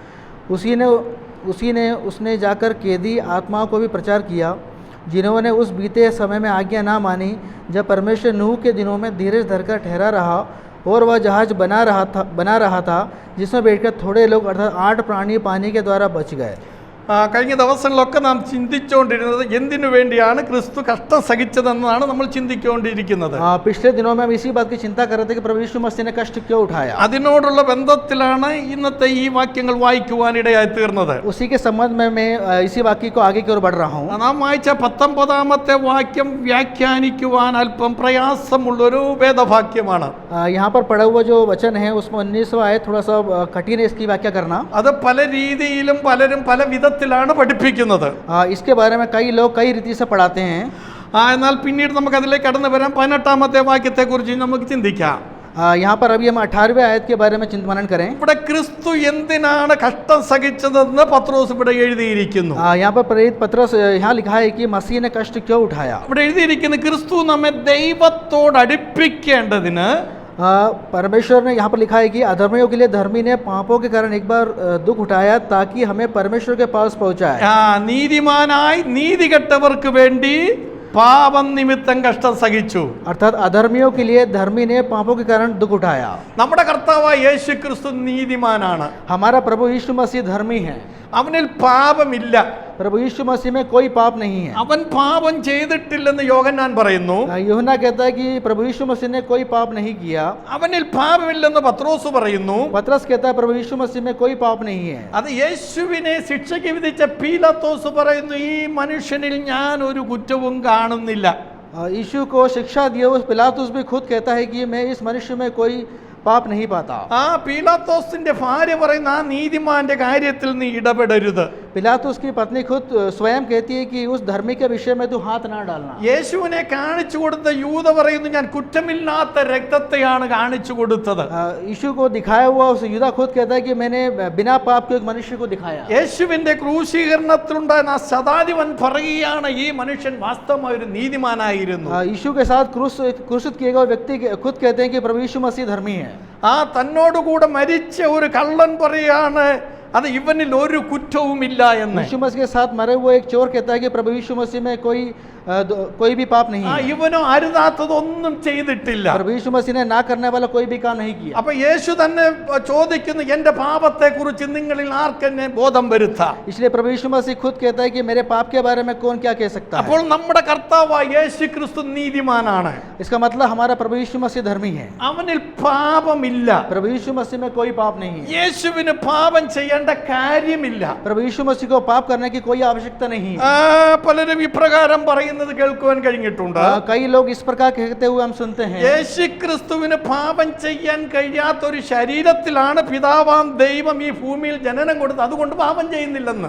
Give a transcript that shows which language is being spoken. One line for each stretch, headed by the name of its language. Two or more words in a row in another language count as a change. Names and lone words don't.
Hindi: उसने जाकर कैदी आत्माओं को भी प्रचार किया जिन्होंने उस बीते समय में आज्ञा ना मानी, जब परमेश्वर नूह के दिनों में धीरज धरकर ठहरा रहा और वह जहाज बना रहा था जिसमें बैठकर थोड़े लोग अर्थात 8 प्राणी पानी के द्वारा बच गए.
Malayalam: കഴിഞ്ഞ ദിവസങ്ങളിലൊക്കെ നാം ചിന്തിച്ചുകൊണ്ടിരുന്നത് എന്തിനു വേണ്ടിയാണ് ക്രിസ്തു കഷ്ടം സഹിച്ചതെന്നാണ് നമ്മൾ ചിന്തിച്ചുകൊണ്ടിരിക്കുന്നത്.
Hindi: पिछले दिनों में हम इसी बात की चिंता कर रहे थे कि प्रभु यीशु मसीह ने कष्ट क्यों उठाया.
Malayalam: അതിനോടുള്ള ബന്ധത്തിലാണ് ഇന്നത്തെ ഈ വാക്യങ്ങൾ വായിക്കുവാനിടയായി തീർന്നത്.
Hindi: उसी के संबंध में मैं इसी वाक्य को आगे की ओर बढ़ रहा हूँ.
Malayalam: നാം വായിച്ച 19-ാമത്തെ വാക്യം വ്യാഖ്യാനിക്കുവാൻ അല്പം പ്രയാസമുള്ളൊരു വേദവാക്യമാണ്.
Hindi: यहाँ पर पढ़ा हुआ जो वचन है उसमें 19वां आयत थोड़ा सा कठिन है इसकी व्याख्या करना.
Malayalam: അത് പല രീതിയിലും പലരും പല വിധത്തിലാണ് പഠിപ്പിക്കുന്നത്.
Hindi: इसके बारे में कई लोग कई रीति से पढ़ाते हैं.
Malayalam: എന്നാൽ പിന്നീട് നമുക്ക് അതിലേക്ക് കടന്നു വരാം. 18-ാമത്തെ വാക്യത്തെ കുറിച്ച് നമുക്ക് ചിന്തിക്കാം.
Hindi: यहाँ पर अभी हम 18वें आयत के बारे में चिंतन करें.
Malayalam: ഇവിടെ ക്രിസ്തു എന്തിനാണ് കഷ്ടം സഹിച്ചതെന്ന് പത്രോസ് ഇവിടെ എഴുതിയിരിക്കുന്നു.
Hindi: यहाँ पर प्रेरित पत्रस यहाँ लिखा है कि मसीह ने कष्ट क्यों उठाया.
Malayalam: ഇവിടെ എഴുതിയിരിക്കുന്നു ക്രിസ്തു നമ്മെ ദൈവത്തോട് അടുപ്പിക്കേണ്ടതിന്.
Hindi: परमेश्वर ने यहाँ पर लिखा है कि अधर्मियों के लिए धर्मी ने पापों के कारण एक बार दुख उठाया ताकि हमें परमेश्वर के पास पहुँचाए.
Malayalam: നീതിമാനായി നീതികെട്ടവർക്ക് വേണ്ടി പാപം നിമിത്തം കഷ്ടം സഹിച്ചു.
Hindi: अर्थात अधर्मियों के लिए धर्मी ने पापों के कारण दुख उठाया.
Malayalam: നമ്മുടെ കർത്താവായ യേശു ക്രിസ്തു നീതിമാനാണ്.
Hindi: हमारा प्रभु यीशु मसीह धर्मी है.
Malayalam: അവനിൽ പാപമില്ല.
Hindi: प्रभु यीशु मसीह में कोई पाप नहीं है.
Malayalam: അവൻ പാപം ചെയ്തിട്ടില്ലെന്ന് യോഹന്നാൻ പറയുന്നു.
Hindi: यूहन्ना कहता है कि प्रभु यीशु मसीह ने कोई पाप नहीं किया.
Malayalam: അവനിൽ പാപമില്ലെന്ന് പത്രോസ് പറയുന്നു.
Hindi: पतरस कहता है प्रभु यीशु मसीह में कोई पाप नहीं है.
Malayalam: അത് യേശുവിനെ ശിക്ഷയ്ക്ക് വിധിച്ച പീലാത്തോസ് പറയുന്നു ഈ മനുഷ്യനിൽ ഞാൻ ഒരു കുറ്റവും കാണുന്നില്ല.
Hindi: यीशु को शिक्षा दिए हुए पिलातुस भी खुद कहता है कि मैं इस मनुष्य में कोई पाप नहीं पाता.
Malayalam: പീലാത്തോസിന്റെ ഭാര്യ പറയുന്ന ആ നീതിമാന്റെ കാര്യത്തിൽ നീ ഇടപെടരുത്.
Hindi: पिलातुस की पत्नी खुद स्वयं कहती है कि उस धर्मी के विषय में तू हाथ ना डालना.
Malayalam: യേശുവിനെ കാണിച്ചു കൊടുത്ത യൂദ പറയുന്നു ഞാൻ കുറ്റമില്ലാത്ത രക്തത്തെയാണ് കാണിച്ചു കൊടുത്തത്.
Hindi: यीशु को दिखाया हुआ उस यूदा खुद कहता है कि मैंने बिना पाप के एक मनुष्य को दिखाया.
Malayalam: യേശുവിന്റെ ക്രൂശീകരണത്തിലുണ്ടായ ആ ശതാധിപൻ പറയുകയാണ് ഈ മനുഷ്യൻ വാസ്തവമായ ഒരു നീതിമാനായിരുന്നു.
Hindi: यीशु के साथ क्रूसित किए गए व्यक्ति खुद कहते हैं कि प्रभु यीशु मसीह धर्मी है.
Malayalam: തന്നോടുകൂടെ മരിച്ച ഒരു കള്ളൻ പറയാണ് അത് ഇവനിൽ ഒരു കുറ്റവുമില്ല എന്ന്.
Hindi: यीशु मसीह के साथ मरे हुए एक चोर कहता है कि प्रभु यीशु मसीह में कोई भी पाप नहीं है।
Malayalam: ഇവനോ അരുതാത്തതൊന്നും ചെയ്തിട്ടില്ല.
Hindi: प्रभु यीशु मसीह ने ना करने वाला कोई भी काम नहीं किया।
Malayalam: അപ്പൊ യേശു തന്നെ ചോദിക്കുന്നു, എന്റെ പാപത്തെ കുറിച്ച് നിങ്ങളിൽ ആർക്കെന്നെ ബോധം വരുത്താം?
Hindi: इसलिए प्रभु यीशु मसीह खुद कहता है कि मेरे पाप के बारे में कौन क्या कह सकता है।
Malayalam: അപ്പോൾ നമ്മുടെ കർത്താവായ യേശു ക്രിസ്തു നീതിമാനാണ്.
Hindi: इसका मतलब हमारा प्रभु यीशु मसीह धर्मी है।
Malayalam: അവനിൽ പാപമില്ല.
Hindi: प्रभु यीशु मसीह में कोई पाप नहीं है।
Malayalam: യേശുവിന് പാപം ചെയ്യേണ്ട കാര്യമില്ല.
Hindi: प्रभु यीशु मसीह को पाप करने की कोई आवश्यकता नहीं है।
Malayalam: പലരും ഇപ്രകാരം പറയുന്നത് കേൾക്കുവാൻ കഴിഞ്ഞിട്ടുണ്ട്.
Hindi: कई लोग इस प्रकार कहते हुए हम सुनते हैं।
Malayalam: യേശു ക്രിസ്തുവിന് പാപം ചെയ്യാൻ കഴിയാത്ത ഒരു ശരീരത്തിലാണ് പിതാവാം ദൈവം ഈ ഭൂമിയിൽ ജനനം കൊടുത്തത്, അതുകൊണ്ട് പാപം ചെയ്യുന്നില്ലെന്ന്.